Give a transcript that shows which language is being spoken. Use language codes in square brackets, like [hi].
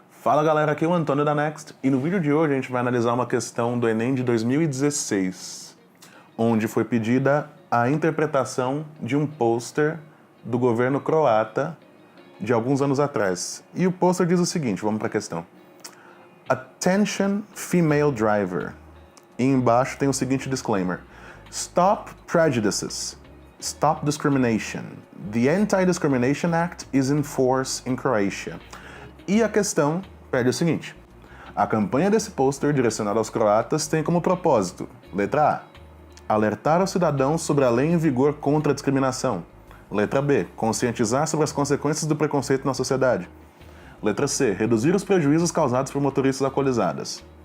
[pt] Fala galera, aqui é o Antônio da Next e no vídeo de hoje a gente vai analisar uma questão do Enem de 2016, onde foi pedida a interpretação de um pôster do governo croata de alguns anos atrás. E o pôster diz o seguinte, vamos para a questão. [en] Attention female driver. [pt] E embaixo tem o seguinte disclaimer. [en] Stop prejudices. Stop discrimination. The Anti-Discrimination Act is in force in Croatia. [pt] E a questão pede o seguinte. A campanha desse pôster direcionada aos croatas tem como propósito, letra A, alertar os cidadãos sobre a lei em vigor contra a discriminação. Letra B, conscientizar sobre as consequências do preconceito na sociedade. Letra C, reduzir os prejuízos causados por motoristas alcoolizadas.